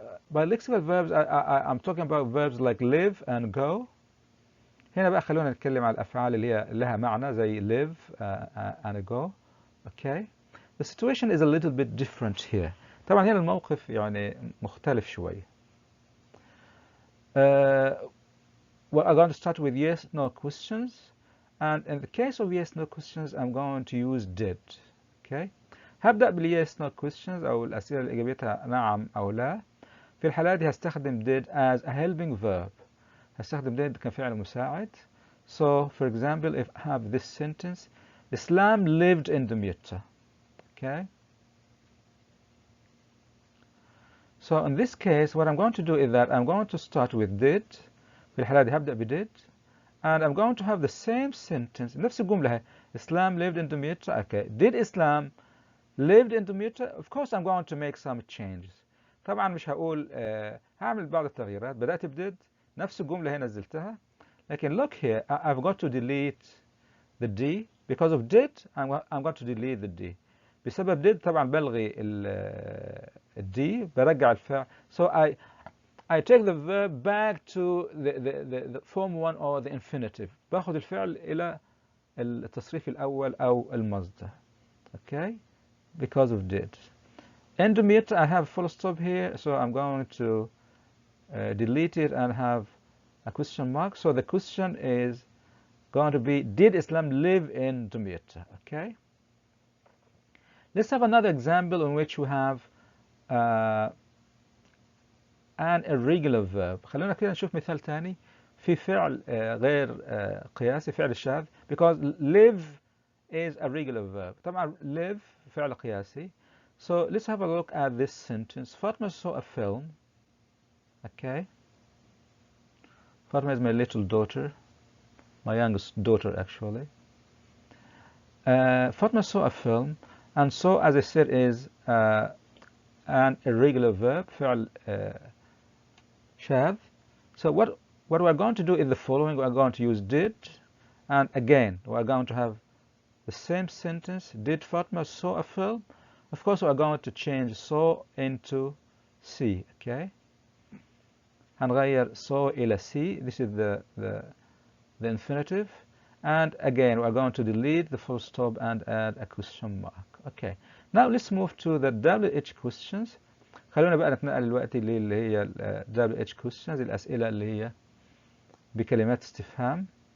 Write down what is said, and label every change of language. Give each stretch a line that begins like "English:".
English: By lexical verbs, I'm talking about verbs like live and go.
Arabic: هنا بقى خلونا نتكلم على الأفعال اللي هي لها معنى زي live and go.
English: Okay. The situation is a little bit different here.
Arabic: طبعا هنا الموقف يعني مختلف شوي.
English: Well, I'm going to start with yes no questions, and in the case of yes no questions I'm going to use did. Okay.
Arabic: هبدأ بال yes no questions أو الأسئلة اللي إجابتها نعم أو لا. في الحالة دي هستخدم did
English: as a helping verb.
Arabic: هستخدم did كفعل مساعد.
English: So for example, if I have this sentence, Islam lived in Damietta. Okay. So in this case, what I'm going to do is that I'm going to start with did.
Arabic: في الحالة دي هبدأ بدid.
English: And I'm going to have the same sentence.
Arabic: نفس الجملة.
English: Islam lived in Damietta. Okay. Did Islam lived in Damietta? Of course, I'm going to make some changes.
Arabic: طبعا مش هقول هعمل بعض التغييرات. بدأت بدid. نفس الجملة هنا نزلتها. لكن
English: look here. I've got to delete the D. Because of did, I'm going to delete the D.
Arabic: بسبب did طبعا بلغي ال D برجع الفعل.
English: So I take the verb back to the form 1 or the infinitive.
Arabic: باخد الفعل إلى التصريف الأول أو المصدر.
English: Okay? Because of did. Intermediate, I have full stop here, so I'm going to delete it and have a question mark. So the question is going to be, did Islam live in Damietta? Okay. Let's have another example in which we have an irregular verb.
Arabic: خلونا كده نشوف مثال تاني في فعل غير قياسي، فعل الشاذ.
English: Because live is a regular verb.
Arabic: طبعا live فعل قياسي.
English: So let's have a look at this sentence. Fatma saw a film. Okay. Fatma is my little daughter. My youngest daughter, actually. Fatma saw a film, and so, as I said, is an irregular verb,
Arabic: فعل شاذ.
English: So what we're going to do is the following. We're going to use did, and again, we're going to have the same sentence. Did Fatma saw a film? Of course, we're going to change saw into see. Okay.
Arabic: هنغير saw إلى see.
English: This is the infinitive. And again, we're going to delete the full stop and add a question mark. Okay. Now let's move to the WH questions.
Arabic: خلونا بقى نتنقل دلوقتي اللي هي WH questions، الأسئلة اللي هي بكلمات استفهام.